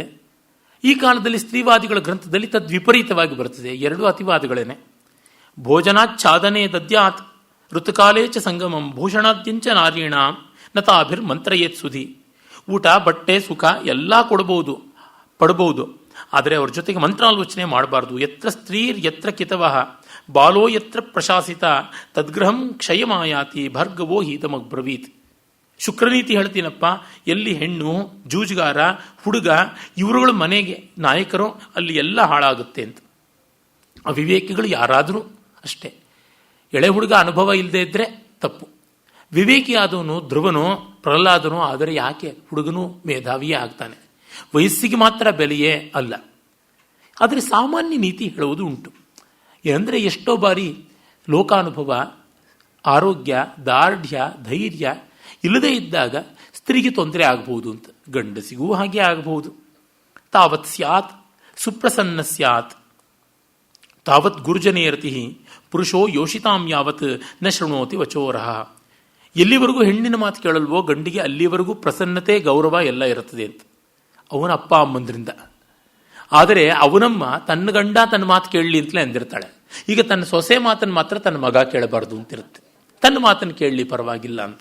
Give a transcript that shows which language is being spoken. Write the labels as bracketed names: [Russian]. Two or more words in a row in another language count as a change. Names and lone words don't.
[Kannada] ಈ ಕಾಲದಲ್ಲಿ ಸ್ತ್ರೀವಾದಿಗಳ ಗ್ರಂಥದಲ್ಲಿ ತದ್ವಿಪರೀತವಾಗಿ ಬರುತ್ತದೆ. ಎರಡೂ ಅತಿವಾದಗಳೇನೆ. [Sanskrit] ಭೋಜನಾಚ್ಛಾದನೆ ದದ್ಯಾತ್ ಋತುಕಾಲೇ ಚ ಸಂಗಮಂ ಭೂಷಣಾದ್ಯಂಚ ನಾರೀಣಾಂ ನತಾಭಿರ್ ಮಂತ್ರಯೇತ್ ಸುಧಿ. [Kannada] ಊಟ, ಬಟ್ಟೆ, ಸುಖ ಎಲ್ಲ ಪಡಬಹುದು, ಆದರೆ ಅವ್ರ ಜೊತೆಗೆ ಮಂತ್ರಾಲೋಚನೆ ಮಾಡಬಾರ್ದು. [Sanskrit] ಯತ್ರ ಸ್ತ್ರೀರ್ ಯತ್ರ ಕಿತವಃ ಬಾಲೋ ಯತ್ರ ಪ್ರಶಾಸಿತ ತದ್ಗೃಹಂ ಕ್ಷಯಮಾಯಾತಿ ಭರ್ಗವೋ ಹೀತಮಗ್ಬ್ರವೀತ್. [Kannada] ಶುಕ್ರನೀತಿ ಹೇಳ್ತೀನಪ್ಪ, ಎಲ್ಲಿ ಹೆಣ್ಣು, ಜೂಜುಗಾರ, ಹುಡುಗ ಇವರುಗಳ ಮನೆಗೆ ನಾಯಕರು, ಅಲ್ಲಿ ಎಲ್ಲ ಹಾಳಾಗುತ್ತೆ ಅಂತ. ಅವಿವೇಕಿಗಳು ಯಾರಾದರೂ ಅಷ್ಟೇ. ಎಳೆ ಹುಡುಗ ಅನುಭವ ಇಲ್ಲದೆ ಇದ್ದರೆ ತಪ್ಪು. ವಿವೇಕಿಯಾದವನು ಧ್ರುವನೋ ಪ್ರಹ್ಲಾದನೋ ಆದರೆ ಯಾಕೆ ಹುಡುಗನೂ ಮೇಧಾವಿಯೇ ಆಗ್ತಾನೆ. ವಯಸ್ಸಿಗೆ ಮಾತ್ರ ಬೆಲೆಯೇ ಅಲ್ಲ. ಆದರೆ ಸಾಮಾನ್ಯ ನೀತಿ ಹೇಳುವುದು ಉಂಟು. ಏನಂದರೆ ಎಷ್ಟೋ ಬಾರಿ ಲೋಕಾನುಭವ, ಆರೋಗ್ಯ, ದಾರ್ಢ್ಯ, ಧೈರ್ಯ ಇಲ್ಲದೇ ಇದ್ದಾಗ ಸ್ತ್ರೀಗೆ ತೊಂದರೆ ಆಗಬಹುದು ಅಂತ. ಗಂಡಸಿಗೂ ಹಾಗೆ ಆಗಬಹುದು. [Sanskrit] ತಾವತ್ ಸ್ಯಾತ್ ಸುಪ್ರಸನ್ನ ಸ್ಯಾತ್ ತಾವತ್ ಗುರುಜನೇರತಿ ಪುರುಷೋ ಯೋಷಿತಾಂ ಯಾವತ್ ನ ಶೃಣೋತಿ ವಚೋರಹ. [Kannada] ಎಲ್ಲಿವರೆಗೂ ಹೆಣ್ಣಿನ ಮಾತು ಕೇಳಲ್ವೋ ಗಂಡಿಗೆ ಅಲ್ಲಿವರೆಗೂ ಪ್ರಸನ್ನತೆ, ಗೌರವ ಎಲ್ಲ ಇರುತ್ತದೆ ಅಂತ ಅವನ ಅಪ್ಪ ಅಮ್ಮಂದ್ರಿಂದ. ಆದರೆ ಅವನಮ್ಮ ತನ್ನ ಗಂಡ ತನ್ನ ಮಾತು ಕೇಳಲಿ ಅಂತಲೇ ಅಂದಿರ್ತಾಳೆ. ಈಗ ತನ್ನ ಸೊಸೆ ಮಾತನ್ನು ಮಾತ್ರ ತನ್ನ ಮಗ ಕೇಳಬಾರ್ದು ಅಂತಿರುತ್ತೆ. ತನ್ನ ಮಾತನ್ನು ಕೇಳಲಿ ಪರವಾಗಿಲ್ಲ ಅಂತ.